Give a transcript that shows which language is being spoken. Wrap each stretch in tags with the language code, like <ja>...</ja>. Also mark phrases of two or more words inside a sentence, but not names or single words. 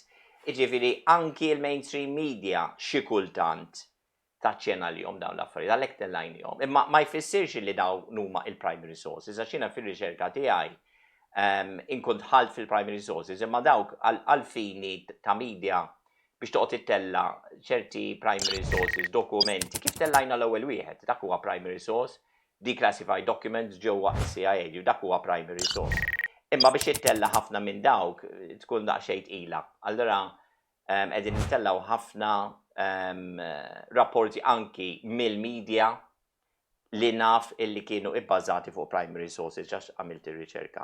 <mt>Jiġifieri anki il-</mt> <en>mainstream media</en> <mt>xi kultant taċċenalihom dawn l-affarijiet, għalhekk tellajnihom. Imma ma jfissirx li dawn huma il-</mt> <en>primary sources,</en> <mt>għax jiena fir-riċerka tiegħi inkun dħalt fil-</mt> <en>primary sources,</en> <mt>imma dawk għal-fini ta' media biex toqgħod ittella ċerti</mt> <en>primary sources,</en> <mt>dokumenti, kif tellajna l-ewwel wieħed, dak huwa</mt> <en>primary source, declassified documents</en> <mt>ġewwa CIA, dak huwa</mt> <en>primary source.</en> <mt>Imma biex ittella ħafna minn dawk tkun daqsxejn tqila. Allura qegħdin nittellaw ħafna rapporti anki mill-media li naf illi kienu ibbażati fuq</mt> <en>primary sources</en> <mt>ġax għamilt ir-riċerka.</mt>